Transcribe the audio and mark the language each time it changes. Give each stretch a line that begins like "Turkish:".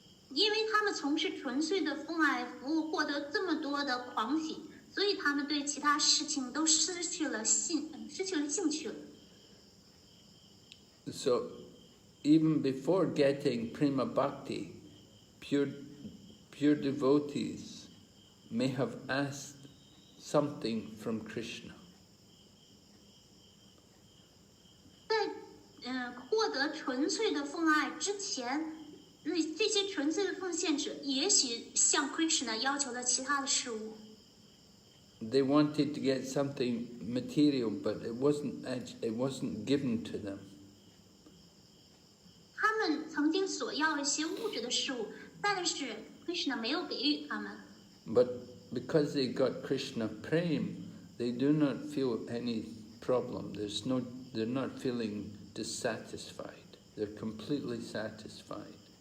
Chinese: 因为他们从事纯粹的奉爱服务，获得这么多的狂喜，所以他们对其他事情都失去了兴趣了。
English: So even before getting prima bhakti, pure devotees may have asked something from Krishna.
Chinese: 在获得纯粹的奉爱之前，这些纯粹的奉献者也许向 Krishna 要求了其他的事物。
English: They wanted to get something material, but it wasn't given to them.
Chinese: 他们曾经所要一些物质的事物，但是 Krishna 没有给予他们。
English: But because they got Krishna prem, they do not feel any problem. They're not feeling dissatisfied. They're completely satisfied.